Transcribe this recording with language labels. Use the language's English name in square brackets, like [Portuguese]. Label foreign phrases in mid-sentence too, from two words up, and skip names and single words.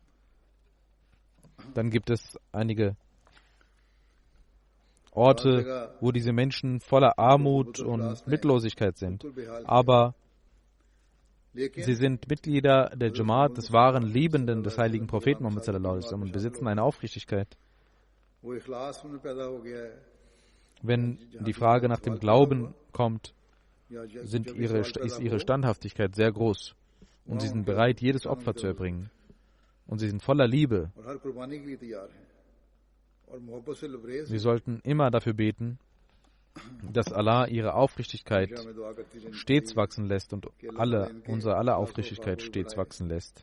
[German] Dann gibt es einige Orte, wo diese Menschen voller Armut und Mittellosigkeit sind. Aber sie sind Mitglieder der Jamaat des wahren Liebenden des heiligen Propheten Muhammad [Arabic] صلى الله عليه وسلم [German] und besitzen eine Aufrichtigkeit. Wenn die Frage nach dem Glauben kommt, ist ihre Standhaftigkeit sehr groß. Und sie sind bereit, jedes Opfer zu erbringen. Und sie sind voller Liebe. Sie sollten immer dafür beten, dass Allah ihre Aufrichtigkeit stets wachsen lässt und unsere aller Aufrichtigkeit stets wachsen lässt.